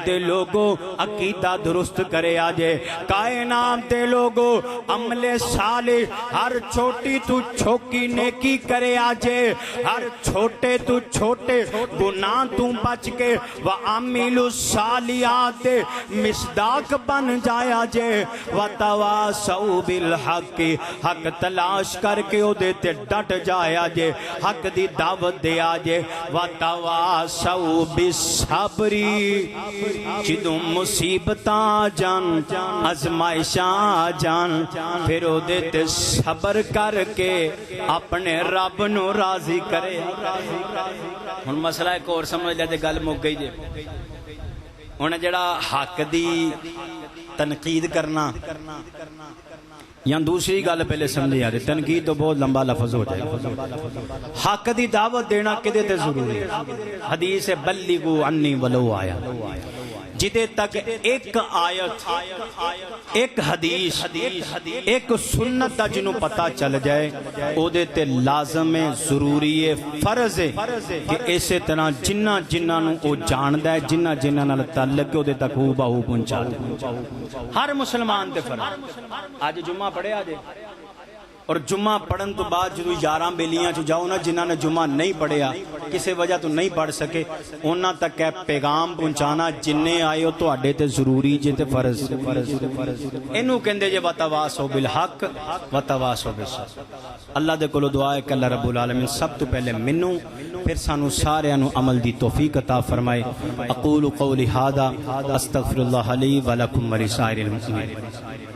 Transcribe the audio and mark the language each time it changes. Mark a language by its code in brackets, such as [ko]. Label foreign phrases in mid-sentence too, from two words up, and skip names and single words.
[pa] دے لوگو عقیدہ درست کرے آجے کائنات دے لوگو عمل صالح ہر چھوٹی تو چھوکی نیکی کرے آجے ہر چھوٹے تو چھوٹے گناہ تو بچ کے [ar] وَعَمِلُوا الصَّالِحَاتِ [pa] مصداق بن جایا جے [ar] وَتَوَاصَوْا بِالْحَقِّ [pa] حق تلاش کر کے او دیتے ڈٹ جایا جے حق دی دعوت دیا جے [ar] وَتَوَاصَوْا بِالصَّبْرِ [pa] جدوں مصیبتاں جان آزمائشاں جان پھر او دیتے صبر کر کے اپنے رب نو راضی کرے ہن مسئلہ ایک اور سمجھ لے تے گل مک گئی جے ہن جڑا حق دی تنقید کرنا یا دوسری گل پہلے سمجھے یار تنقید تو بہت لمبا لفظ ہو جائے حق دی دعوت دینا کدے تے ضروری ہے حدیث [ar] بلغوا عنی ولو [pa] آیا جدے تک ایک آیت ایک حدیث ایک سنت دا جنوں پتہ چل جائے او دے تے لازم ہے ضروری ہے فرض ہے کہ اسی طرح جنہ جنہ نو او جاندا ہے جنہ جنہ نال تعلق ہے او دے تک ہو بہو پہنچا دے ہر مسلمان تے فرض آج جمعہ پڑھے آجے اور جمعہ پڑھن تو بعد جدو 11 بیلیاں چ جاؤ نا جنہاں نے جمعہ نہیں پڑھیا کسی وجہ تو نہیں پڑھ سکے انہاں تک ہے پیغام پہنچانا جننے آئے ہو تو اڈے تے ضروری جے تے فرض اینو کہندے جے [ar] وتواصوا بالحق وتواصوا بالصبر [pa] اللہ دے کولو دعا ہے کہ [ar] اللہ رب العالمین [pa] سب تو پہلے منوں پھر سانو سارے انو عمل دی توفیق عطا فرمائے [ar] اقول قولی ھذا استغفر اللہ لی ولکم ولسائر المسلمین